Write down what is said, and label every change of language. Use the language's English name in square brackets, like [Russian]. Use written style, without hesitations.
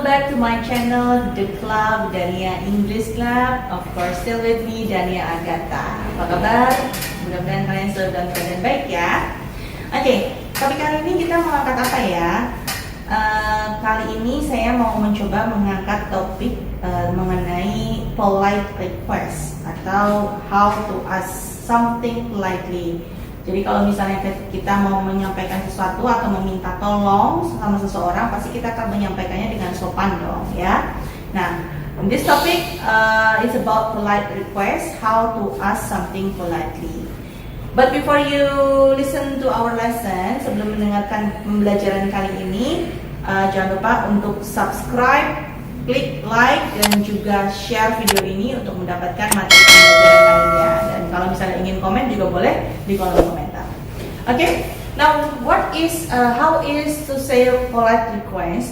[English] to my channel, The Club, Dania English Club. Of course, still with me, Dania Agatha. [Indonesian] Apa kabar? Mudah-mudahan kalian selalu dalam keadaan baik ya. Oke, topik kali ini kita mau angkat apa ya? Kali ini saya mau mencoba mengangkat topik mengenai polite request atau [English] how to ask something politely. [Indonesian] Jadi kalau misalnya kita mau menyampaikan sesuatu atau meminta tolong sama seseorang, pasti kita akan menyampaikannya dengan sopan dong ya. [English] Nah, this topic is about polite request, how to ask something politely. But before you listen to our lesson, [Indonesian] sebelum mendengarkan pembelajaran kali ini, jangan lupa untuk subscribe, klik like, dan juga share video ini untuk mendapatkan materi pembelajaran lainnya. Dan kalau misalnya ingin komen juga boleh di kolom komentar. [English] Okay, now how is to say polite request?